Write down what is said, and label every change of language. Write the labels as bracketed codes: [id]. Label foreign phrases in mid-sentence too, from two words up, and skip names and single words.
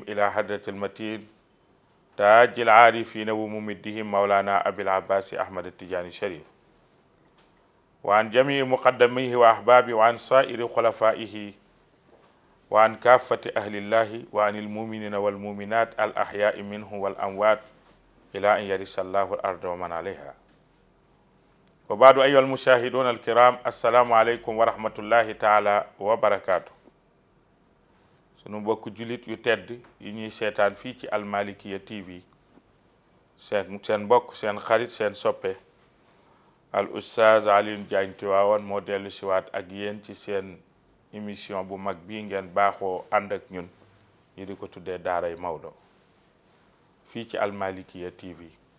[ar] إلى حضرة المتين تاج العارفين وممدهم مولانا أبي العباس أحمد التجاني الشريف، وعن جميع مقدميه وأحبابه وعن سائر خلفائه وعن كافة أهل الله وعن المؤمنين والمؤمنات الأحياء منه والأموات إلى أن يرث الله الأرض ومن عليها. وبعد أيها المشاهدون الكرام، السلام عليكم ورحمة الله تعالى وبركاته. [wo] sunu mbokk julit yu tedd yi ñuy seetaan fii ci Almalikiya TV, seen mbokk seen xarit seen soppe al oustaz Alioune Diagne Tivaouane moo dellu siwaat ak yéen ci seen émission bu mag bii ngeen baaxoo ànd ak ñun ñi di ko tuddee daaray Maodo fii ci Almalikiya TV.